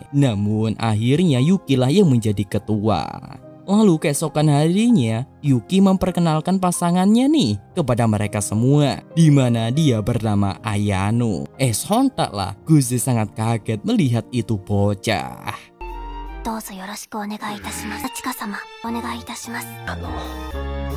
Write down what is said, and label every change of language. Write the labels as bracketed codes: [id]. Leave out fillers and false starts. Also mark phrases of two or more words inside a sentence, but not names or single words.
[id] Namun akhirnya Yuki lah yang menjadi ketua. Lalu keesokan harinya Yuki memperkenalkan pasangannya nih kepada mereka semua, di mana dia bernama Ayano. Sontak lah Kuze sangat kaget melihat itu bocah. [ja] どうぞよろしくお願いいたします。ちか様、お願いいたします。